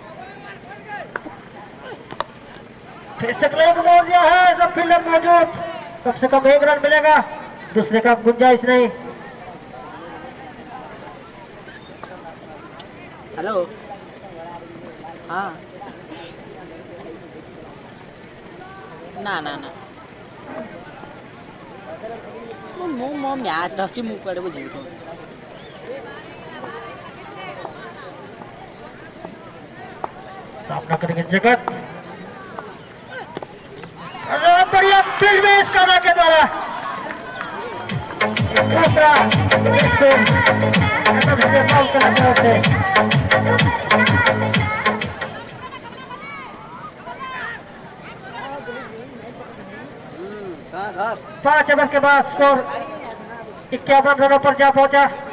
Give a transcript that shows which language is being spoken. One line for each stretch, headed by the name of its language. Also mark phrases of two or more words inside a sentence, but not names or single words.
Hindi: फिर से क्लब बोल दिया है, सब फील्डर मौजूद। कम से कम 1 रन मिलेगा, दूसरे का गुंजाइश नहीं। हेलो। हाँ ना ना ना
Odia: ମୁଁ ମ୍ୟାଚ୍ ରହୁଛି, ମୁଁ କୁଆଡ଼େ ବୁଝିବି କଣ।
Hindi: सामना करेंगे जगत। अरे बढ़िया फील्ड में इसका के द्वारा दूसरा से 5 ओवर के बाद स्कोर 51 रनों पर जा पहुंचा।